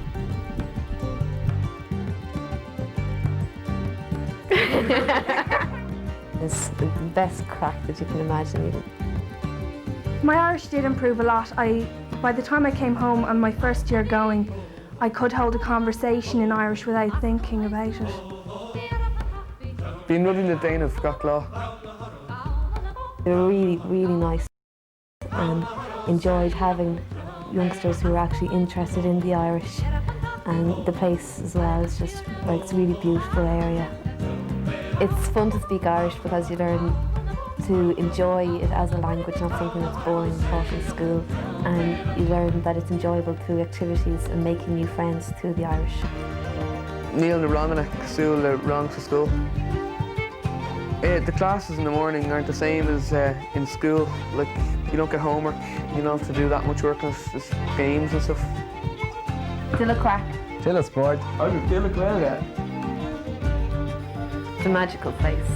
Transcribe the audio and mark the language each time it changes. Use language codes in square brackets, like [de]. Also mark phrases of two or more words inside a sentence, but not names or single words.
[en] It's the best crack that you can imagine even. My Irish did improve a lot. I By the time I came home on my first year going, I could hold a conversation in Irish without thinking about it. [ga] Bhíonn rudaí le déanamh gach lá. [en] They were really, really nice and enjoyed having youngsters who were actually interested in the Irish, and the place as well is just like, it's a really beautiful area. It's fun to speak Irish because you learn to enjoy it as a language, not something that's boring taught in school, and you learn that it's enjoyable through activities and making new friends through the Irish. [ga] Níl na ranganna cosúil le rang sa school. [en] The classes in the morning aren't the same as in school. Like, you don't get homework, you don't have to do that much work, and it's just games and stuff. Till a crack. Till a sport. I would till a Ghaeilge. It's a magical place.